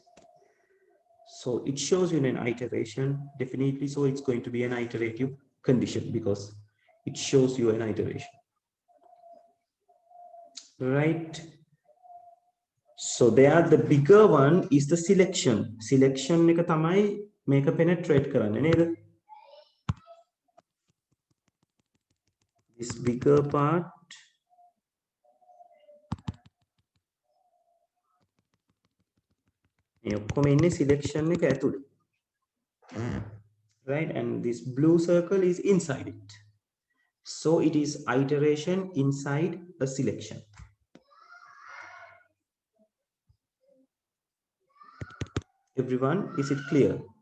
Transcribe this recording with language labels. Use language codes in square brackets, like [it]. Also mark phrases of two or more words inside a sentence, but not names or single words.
[en] So it shows you an iteration, definitely. So it's going to be an iterative condition because it shows you an iteration. Right. So there, the bigger one is the selection. [si] Selection එක තමයි මේක penetrate කරන්නේ නේද? [en] This bigger part [si] මේ ඔක්කොම ඉන්නේ selection එක ඇතුලේ. [en] Right, and this blue circle is inside it. So it is iteration inside a selection. Everyone, is it clear?